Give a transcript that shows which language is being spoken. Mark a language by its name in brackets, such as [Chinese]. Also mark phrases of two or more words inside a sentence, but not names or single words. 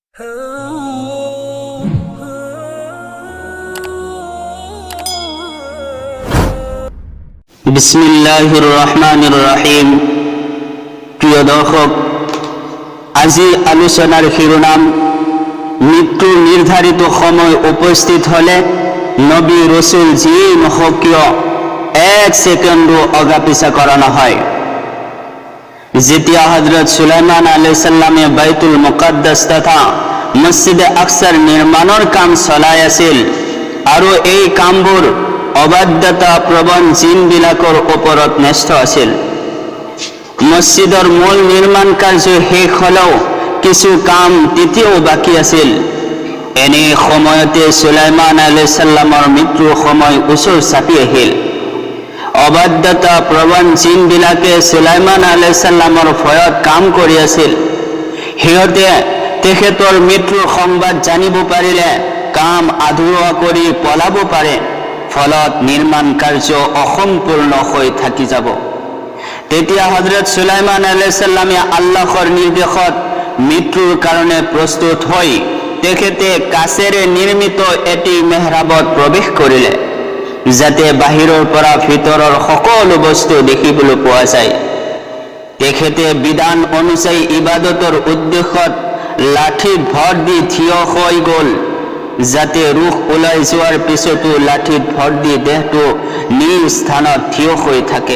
[Arabic] بسم الله الرحمن الرحيم. [Assamese] প্রিয় দর্শক, আজি আলোচনার শিরোনাম মৃত্যু নির্ধারিত সময় উপস্থিত হলে নবী রসুল যিয়েই নহওক কিয় এক সেকেন্ডও অগাপিছা করানো হয়। যেতিয়া হযরত সুলাইমান [Arabic] عليه السلام [Assamese] বাইতুল মুকাদ্দাস তথা মসজিদে আকসাৰ নিৰ্মাণৰ কাম চলাই আছিল আৰু এই কামবোৰ অবাধ্যতা প্ৰবণ জিনবিলাকৰ ওপৰত ন্যস্ত আছিল। মসজিদৰ মূল নিৰ্মাণ কাৰ্য শেষ হলেও কিছু কাম তেতিয়াও বাকী আছিল। এনে সময়তে সুলাইমান [Arabic] عليه السلام [Assamese] মৃত্যুৰ সময় ওচৰ চাপি আহিল। অবাধ্যতা প্ৰবণ জিনবিলাকে সুলাইমান [Arabic] عليه السلام [Assamese] ভয়ত কাম কৰি আছিল। সিহঁতে তেখেতৰ মৃত্যুৰ সংবাদ জানিব পাৰিলে কাম আধৰুৱা কৰি পলাব পাৰে, ফলত নিৰ্মাণ কাৰ্য অসম্পূৰ্ণ হৈ থাকি যাব। তেতিয়া হযরত সুলাইমান [Arabic] عليه السلام [Assamese] আল্লাহৰ নিৰ্দেশত মৃত্যুৰ কাৰণে প্ৰস্তুত হৈ তেখেতে কাছেৰে নিৰ্মিত এটি মেহৰাবত প্ৰৱেশ কৰিলে, যাতে বাহিৰৰ পৰা ভিতৰৰ সকলো বস্তু দেখিবলৈ পোৱা যায়। তেখেতে বিধান অনুযায়ী ইবাদতৰ উদ্দেশ্যত লাঠিত ভৰ দি থিয় হৈ গ'ল, যাতে ৰুহ ওলাই যোৱাৰ পিছতো লাঠিত ভৰ দি দেহটো নিজ স্থানত থিয় হৈ থাকে।